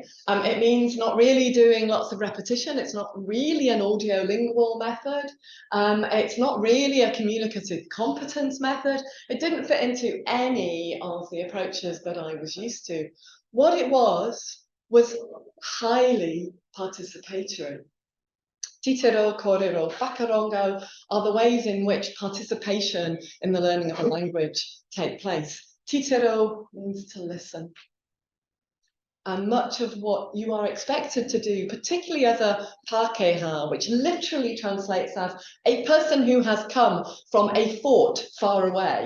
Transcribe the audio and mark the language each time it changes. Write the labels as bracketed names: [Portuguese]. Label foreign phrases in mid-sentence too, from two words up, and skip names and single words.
[English] It means not really doing lots of repetition. It's not really an audiolingual method. It's not really a communicative competence method. It didn't fit into any of the approaches that I was used to. What it was highly participatory. [Māori] Titero, korero, whakarongo [English] are the ways in which participation in the learning of a language take place. Titero means to listen. And much of what you are expected to do, particularly as a Pākehā, which literally translates as a person who has come from a fort far away.